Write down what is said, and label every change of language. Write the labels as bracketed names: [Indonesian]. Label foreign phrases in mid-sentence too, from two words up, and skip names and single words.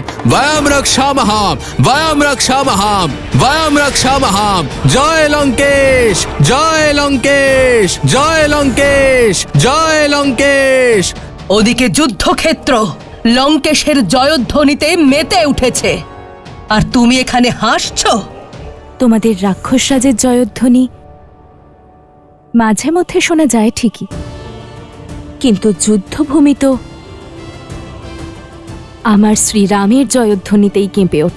[Sanskrit] वयम रक्षामहाम, वयम रक्षामहाम, वयम रक्षामहाम। [Hindi] जय लंकेश, जय लंकेश, जय लंकेश, जय लंकेश। [Bangla] ওদিকে যুদ্ধক্ষেত্র লঙ্কেশের জয়ধ্বনিতে মেতে উঠেছে, আর তুমি এখানে হাসছো। তোমাদের রাক্ষসরাজের জয়ধ্বনি মাঝে মধ্যে শোনা যায় ঠিকই, কিন্তু যুদ্ধভূমি তো আমার শ্রীরামের জয়ধ্বনিতেই কেঁপে ওঠে।